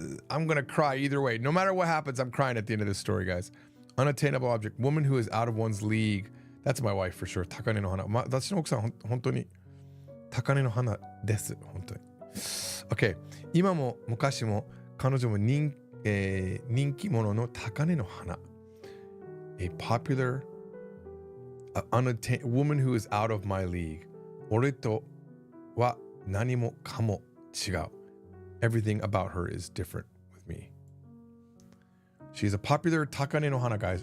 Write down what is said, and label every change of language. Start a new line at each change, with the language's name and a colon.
English: I'm going to cry either way. No matter what happens, I'm crying at the end of this story, guys. Unattainable object. Woman who is out of one's league. That's my wife for sure. Takane no hana.
Japanese: 私の奥さん、本当に高嶺の花です。本当に。Okay. 今も昔も彼女も人気者の高嶺の花。
English: A popular woman who is out of my league.
Japanese: 俺とは何もかも違う。
English: Everything about her is different with me. She's a popular Takane no hana, guys.